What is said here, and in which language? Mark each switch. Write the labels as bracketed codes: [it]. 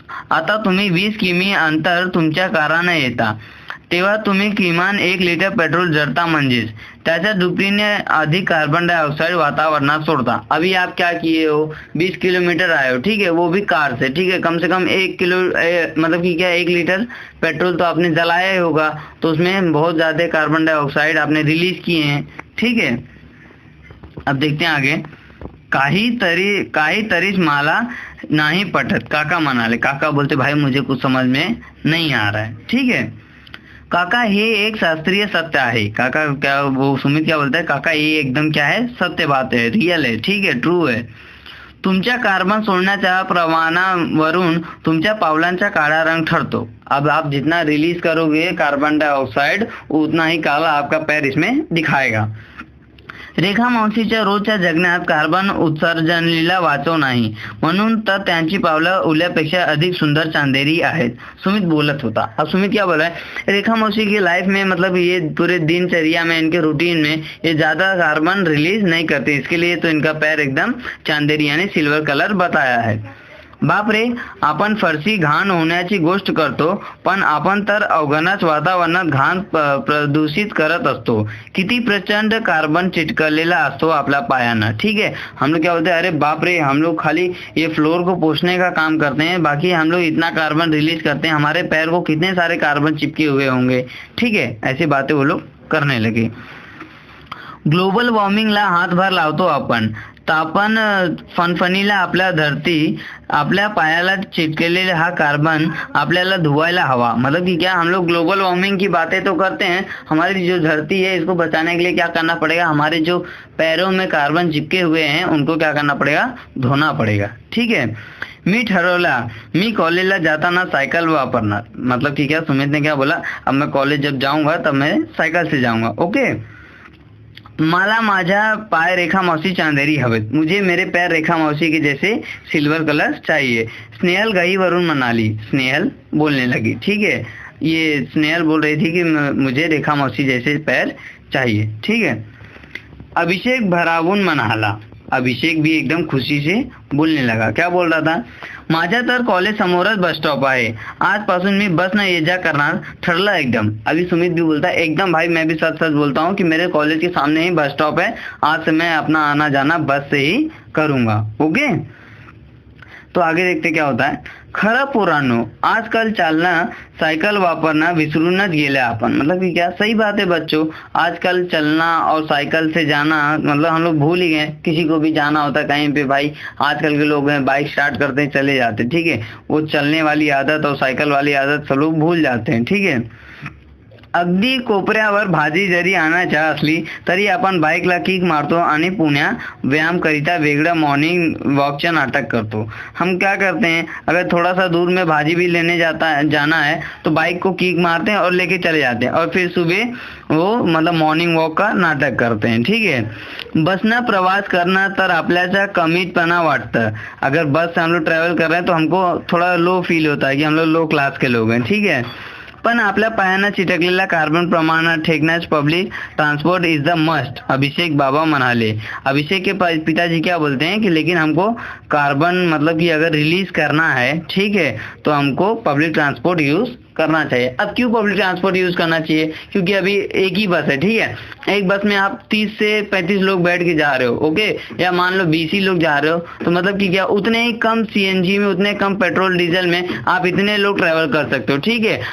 [mr] आता तुम्ही 20 किमी अंतर तुमच्या काराने येता, तेव्हा तुम्ही किमान 1 लिटर पेट्रोल जळता, म्हणजेच त्याच्या दुपटीने अधिक कार्बन डाइऑक्साइड वातावरणात सोडता। [hi] अभी आप क्या किए हो, 20 किलोमीटर आए हो, ठीक है, वो भी कार से, ठीक है, कम से कम 1 किलो मतलब कि क्या 1 लीटर पेट्रोल तो आपने जलाया ही होगा, तो उसमें बहुत ज़्यादा कार्बन डाइऑक्साइड आपने रिलीज किए हैं। ठीक है, अब देखते हैं आगे। [mr] काहीतरीच मला नहीं पटत, काका म्हणाले। [hi] काका बोलते भाई मुझे कुछ समझ में नहीं आ रहा है। ठीक है [mr] काका, हे एक शास्त्रीय सत्य आहे। [hi] काका क्या, वो सुमित क्या बोलता है, काका ये एकदम क्या है, सत्य बात है, रियल है, ठीक है, ट्रू है। [mr] तुमच्या कार्बन सोडण्याच्या प्रमाणावरून तुमच्या पावलांचा काळा रंग ठरतो। [hi] अब आप जितना रिलीज करोगे कार्बन डाइऑक्साइड, उतना ही काला आपका पैर इसमें दिखाएगा। [mr] रेखा मावशीच्या रोजच्या जगण्यात कार्बन उत्सर्जनीला वाचव नाही, म्हणून तर त्यांची पावलं उल्यापेक्षा अधिक सुंदर चांदेरी आहेत, सुमित बोलत होता। [hi] अब सुमित क्या बोला है, रेखा मौसी की लाइफ में मतलब ये पूरे दिनचर्या में, इनके रूटीन में ये ज़्यादा कार्बन रिलीज नहीं करते, इसके लिए तो इनका पैर एकदम चांदेरी यानी सिल्वर कलर बताया है। [mr] बाप रे, आपण फरशी घाण होण्याची गोष्ट करतो, पण आपण तर अवघणच वातावरणात घाण प्रदूषित करत असतो। किती प्रचंड कार्बन चिटकलेला असतो आपल्या पायांना। [hi] ठीक है, हम लोग क्या बोलते हैं, अरे बाप रे, हम लोग खाली ये फ्लोर को पोंछने का काम करते हैं, बाकी हम लोग इतना कार्बन रिलीज करते हैं, हमारे पैर को कितने सारे कार्बन चिपके हुए होंगे। ठीक है, ऐसी बातें वो लोग करने लगे। [mr] ग्लोबल वॉर्मिंगला हातभार लावतो आपण, तापन फणफणीला आपल्या धरती, आपल्या पायाला चिपकेलेला हा कार्बन आपल्याला धुवायला हवा। [hi] मतलब कि क्या, हम लोग ग्लोबल वार्मिंग की बातें तो करते हैं, हमारी जो धरती है इसको बचाने के लिए क्या करना पड़ेगा, हमारे जो पैरों में कार्बन चिपके हुए हैं उनको क्या करना पड़ेगा, धोना पड़ेगा। [mr] ठीक है, मी ठरवला, मी कॉलेजला जाताना सायकल वापरणार। [hi] मतलब कि क्या, सुमित ने क्या बोला, अब मैं कॉलेज जब जाऊंगा तब मैं साइकिल से जाऊंगा। [mr] ओके, मला माझ्या पाय रेखा मौसी चांदेरी हवेत, [hi] मुझे मेरे पैर रेखा मौसी के जैसे सिल्वर कलर चाहिए। [mr] स्नेहल गहीवरून म्हणाली, [hi] स्नेहल बोलने लगी। ठीक है, ये स्नेहल बोल रही थी कि मुझे रेखा मौसी जैसे पैर चाहिए। ठीक है, [mr] अभिषेक भरावून म्हणाला। [hi] अभिषेक भी एकदम खुशी से बोलने लगा। क्या बोल रहा था, [mr] माझ्या तर कॉलेज समोरच बस स्टॉप आहे, आजपासून मी बस न ये जा करणार, ठरलं एकदम। [hi] अभी सुमित भी बोलता है, एकदम भाई मैं भी सच सच बोलता हूँ कि मेरे कॉलेज के सामने ही बस स्टॉप है, आज से मैं अपना आना जाना बस से ही करूँगा। ओके, तो आगे देखते क्या होता है। [mr] खरं पोरांनो, आजकल चालना साइकिल वापरना विसरूनच गेले आपण। [hi] मतलब कि क्या, सही बात है बच्चों, आजकल चलना और साइकिल से जाना मतलब हम लोग भूल ही गए। किसी को भी जाना होता है कहीं पे, भाई आजकल के लोग हैं बाइक स्टार्ट करते हैं चले जाते हैं। ठीक है, वो चलने वाली आदत और साइकिल वाली आदत सब लोग भूल जाते हैं। [mr] ठीक है, अगदी कोपऱ्यावर भाजी जरी आणायच्या असली तरी आपण बाईकला किक मारतो आणि पुण्या व्यायाम करिता वेगळं मॉर्निंग वॉकचं नाटक करतो। [hi] हम क्या करते हैं, अगर थोड़ा सा दूर में भाजी भी लेने जाना है तो बाइक को किक मारते हैं और लेके चले जाते हैं, और फिर सुबह वो मतलब मॉर्निंग वॉक का नाटक करते हैं। [mr] ठीक है, बसनं प्रवास करना तर आपल्याचा कमीपणा वाटतं। [hi] अगर बस से हम लोग ट्रैवल कर रहे हैं तो हमको थोड़ा लो फील होता है कि हम लोग लो क्लास के लोग हैं। [mr] ठीक है, पण आपल्या पायांना चिटकलेला कार्बन प्रमाणात ठेकण्यास [en] public transport is the must, [mr] अभिषेक बाबा म्हणाले। [hi] अभिषेक के पिताजी क्या बोलते हैं कि लेकिन हमको कार्बन मतलब कि अगर रिलीज करना है, ठीक है, तो हमको पब्लिक ट्रांसपोर्ट यूज करना चाहिए। अब क्यों पब्लिक ट्रांसपोर्ट यूज करना चाहिए? क्योंकि अभी एक ही बस है, ठीक है, एक बस में आप 30 से 35 लोग बैठ के जा रहे हो, ओके, या मान लो 20 ही लोग जा रहे हो, तो मतलब कि क्या उतने ही कम सीएनजी में, उतने कम पेट्रोल डीजल में आप इतने लोग ट्रेवल कर सकते हो, ठीक है।